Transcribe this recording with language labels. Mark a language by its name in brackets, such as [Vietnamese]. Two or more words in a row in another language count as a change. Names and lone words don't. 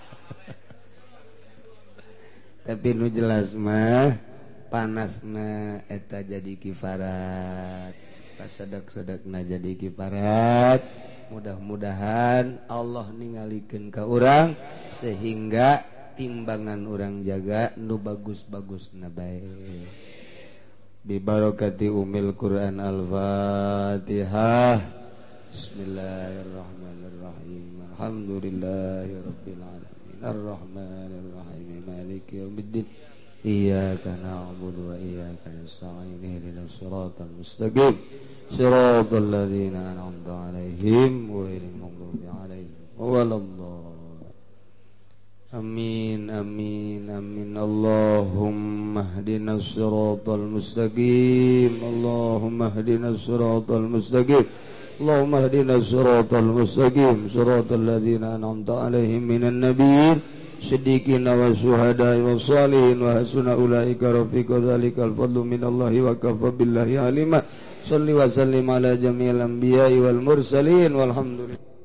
[Sundanese] Tapi nu jelas mah panasna eta jadi kifarat pas sedek-sedekna jadi kifarat. Mudah-mudahan Allah ningalikeun ka urang sehingga timbangan urang jaga nu bagus-bagusna bae [Arabic] ببركة أم القرآن الفاتحة. بسم الله الرحمن الرحيم. الحمد لله رب العالمين الرحمن الرحيم مالك يوم الدين إياك نعبد وإياك نستعين اهدنا الصراط المستقيم صراط الذين أنعمت عليهم غير المغضوب عليهم ولا الضالين. آمين آمين آمين. اللهم اهدنا الصراط المستقيم. اللهم اهدنا الصراط المستقيم. اللهم اهدنا الصراط المستقيم صراط الذين أنعمت عليهم من النبيين صديقين وشهداء وصالحين وحسن أولئك رفيقا ذلك الفضل من الله وكفى بالله عليما. صل وسلم على جميع الأنبياء والمرسلين والحمد لله.